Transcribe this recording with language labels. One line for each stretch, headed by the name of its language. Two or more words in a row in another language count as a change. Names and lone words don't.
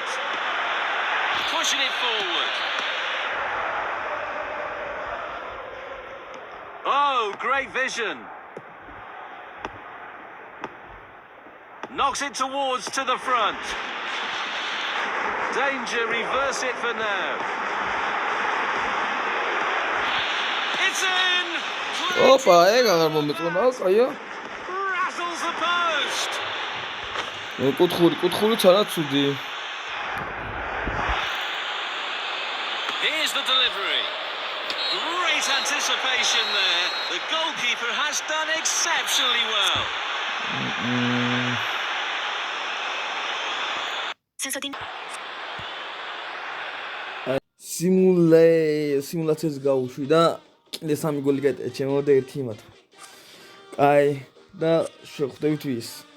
English: Pushing it forward. Oh, great vision. Knocks it towards to the front. Danger, reverse it for now. It's in!
Georgian: ოპა, ეგ აღარ მომეწონა, კაია.
English: Rattles the post.
Georgian: კუთხურიც არა ცუდი.
English: Here's the delivery. Great anticipation there. The goalkeeper has done exceptionally well.
Georgian: სიმულაციას გავუშვი და კიდე 3 გოლი გაიტანა ჩემო და 1 იმათ. კაი და შეხვდებით ვის?